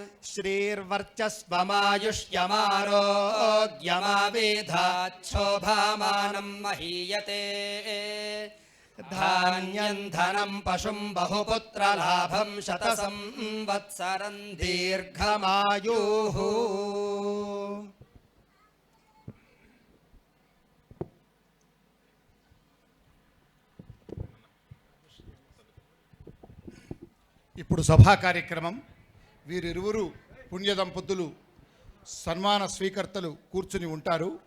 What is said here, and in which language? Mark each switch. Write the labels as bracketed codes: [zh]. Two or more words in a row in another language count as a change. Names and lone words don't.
[sa] श्रीर्वर्चस्वमायुष्यमारोग्यमावेधाच्छोभामानं महीयते धान्यं धनं पशुं बहुपुत्रलाभं शतसंवत्सरं दीर्घमायुः [te] ఇప్పుడు సభా కార్యక్రమం. వీరిరువురు పుణ్య దంపతులు సన్మాన స్వీకర్తలు కూర్చుని ఉంటారు.